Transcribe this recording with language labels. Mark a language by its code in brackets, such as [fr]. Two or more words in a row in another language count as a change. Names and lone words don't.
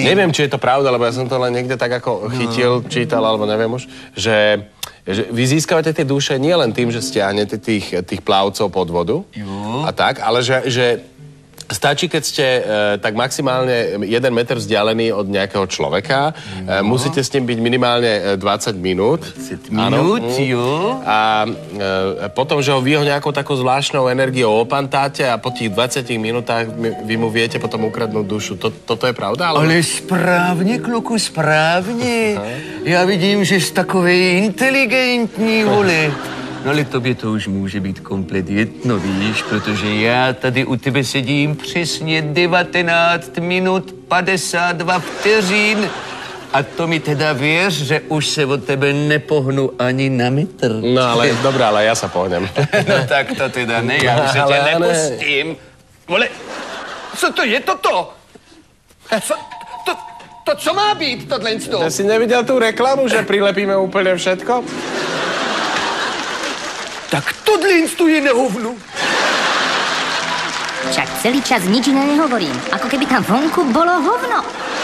[sk] Neviem, či je to pravda, lebo ja som to len niekde tak ako chytil, čítal, alebo neviem už, že vy získavate tie duše nie len tým, že stiahnete tých plavcov pod vodu a tak, ale že stačí, keď ste tak maximálne 1 meter vzdialení od nejakého človeka. Musíte s ním byť minimálne 20 minút. 20 minút, jo. A potom, že vy ho nejakou takou zvláštnou energiou opantáte a po tých 20 minútach vy mu viete potom ukradnúť dušu. Toto je pravda? [cs] Ale správně, kluku, správně. Já vidím, že jsi takovej inteligentní, vole. No ale tobě to už může být komplet jedno, víš, protože já tady u tebe sedím přesně 19 minut 52 vteřin a to mi teda věř, že už se od tebe nepohnu ani na metr. No ale dobré, ale já se pohnem. No tak to teda ne, já už se tě nepustím. Vole, co to je toto? To co má být, tohle? [sk] Ja si neviděl tu reklamu, že prilepíme úplně všetko? [cs] Tak tohle je na hovnu. [sk] Však celý čas nič iné nehovorím. Ako keby tam vonku bolo hovno.